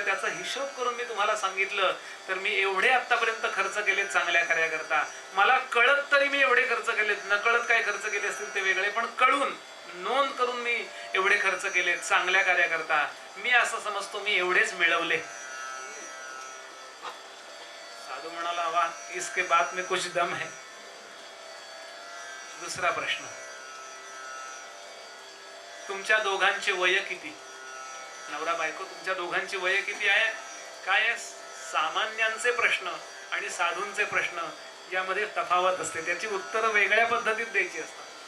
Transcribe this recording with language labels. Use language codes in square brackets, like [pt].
[mr] त्याचा हिशोब करून मी तुम्हाला सांगितलं. तर मी एवढे आतापर्यंत खर्च केलेत चांगल्या कार्याकरता. मला कळत तरी मी एवढे खर्च केलेत, नकळत काय खर्च केले असतील ते वेगळे, पण कळून नोंद करून मी एवढे खर्च केलेत चांगल्या कार्याकरता. मी असं समजतो मी एवढेच मिळवले. साधू म्हणाला, [hi] वाह, इसके बात में कुछ दम है. [mr] दुसरा प्रश्न, तुमच्या दोघांची वय किती? नवरा बायको, तुमच्या दोघांची वय किती आहे? काय आहे? सामान्यांचे प्रश्न आणि साधूंचे प्रश्न यामध्ये तफावत असते, त्याची उत्तरं वेगळ्या पद्धतीत द्यायची असतात.